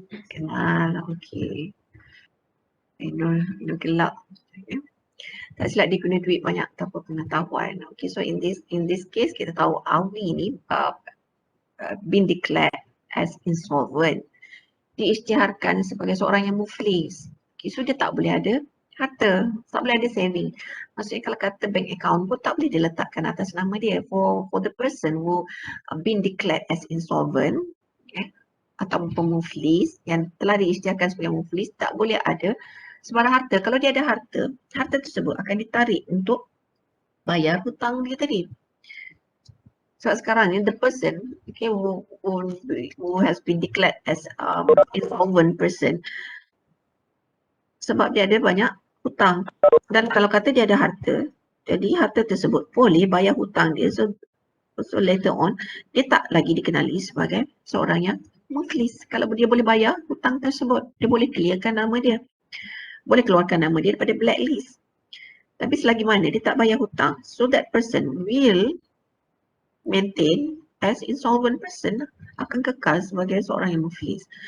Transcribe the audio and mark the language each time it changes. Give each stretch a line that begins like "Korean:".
Malay: Kenal, okay. Nur gelap. Okay. Tak silap dia guna duit banyak tanpa pengetahuan.
English: Okay, so in this case
Malay: kita tahu Awi ni
English: been declared as insolvent.
Malay: Diisytiharkan sebagai seorang yang muflis. Okay, so dia tak boleh ada harta, tak boleh ada saving. Maksudnya kalau kata bank account pun tak boleh diletakkan atas nama dia.
English: For the person who been declared as insolvent,
Malay: okay, atau pemuflis yang telah diisytiharkan sebagai muflis, tak boleh ada sebarang harta. Kalau dia ada harta, harta tersebut akan ditarik untuk bayar hutang dia tadi. Sebab sekarang ni
English: the person, okay, who has been declared as insolvent person,
Malay: sebab dia ada banyak hutang. Dan kalau kata dia ada harta, jadi harta tersebut boleh bayar hutang dia.
English: So later on,
Malay: dia tak lagi dikenali sebagai seorang yang muflis. Kalau dia boleh bayar hutang tersebut, dia boleh clearkan nama dia. Boleh keluarkan nama dia daripada blacklist. Tapi selagi mana dia tak bayar hutang,
English: so that person will maintain as insolvent person,
Malay: akan kekal sebagai seorang yang muflis.